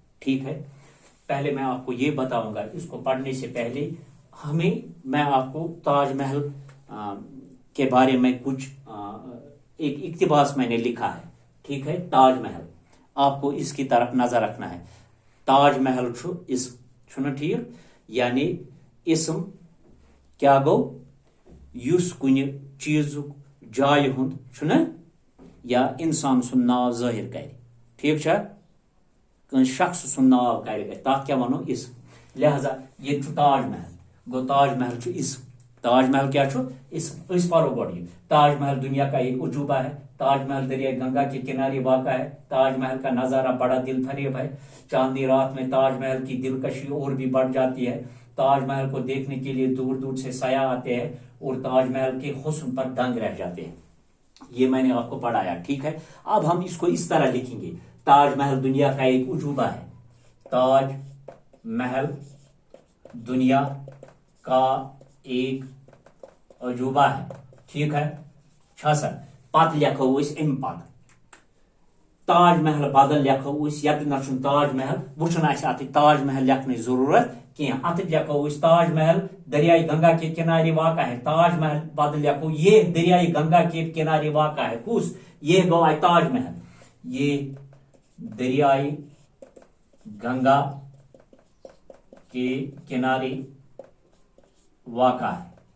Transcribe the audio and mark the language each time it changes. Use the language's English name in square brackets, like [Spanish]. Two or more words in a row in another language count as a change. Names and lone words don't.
[Urdu] ٹھیک ہے، پہلے میں آپ کو یہ بتاؤں گا، اس کو پڑھنے سے پہلے میں آپ کو تاج محل کے بارے میں کچھ ایک اقتباس میں نے لکھا ہے. ٹھیک ہے، تاج محل، آپ کو اس کی طرف نظر رکھنا ہے. [Kashmiri] ताजमहल इस्म ठीक, यानी इस्म क्या गो युस कुन चीज जाय हुंद या इंसान सुन नाव जाहिर करे। ठीक है, शख्स सुन नाव करे तथ क्या वनो इस्म। लिहाजा ये ताजमहल गो, ताजमहल इस्म। ताजमहल क्या इस्म। [Urdu] اس پر گو تاج محل دنیا کا ایک عجوبہ ہے۔ تاج محل دریا گنگا کے کنارے واقع ہے. تاج محل کا نظارہ بڑا دل فریب ہے۔ چاندنی رات میں تاج محل کی دلکشی اور بھی بڑھ جاتی ہے. تاج محل کو دیکھنے کے لیے دور دور سے سیاح آتے ہیں اور تاج محل کے حسن پر دنگ رہ جاتے ہیں. یہ میں نے آپ کو پڑھایا. ٹھیک ہے، اب ہم اس کو اس طرح لکھیں گے، تاج محل دنیا کا ایک عجوبہ ہے. تاج محل دنیا کا ایک عجوبہ ہے. [Kashmiri] ठीक है, सर पत लिखो अम पत ताजमहल बदल लिखो यत न ताजमहल वुचन अत ताजमहल [Urdu] لکھنے ضرورت [Kashmiri] की। [Urdu] اَت لِکھو تاج محل دریائے گنگا کے کنارے واقع ہے. تاج محل بدل لکھو یہ دریائے گنگا کے کنارے واقع ہے. کچھ یہ گو تاج محل، یہ دریائے گنگا کے کنارے واقع ہے.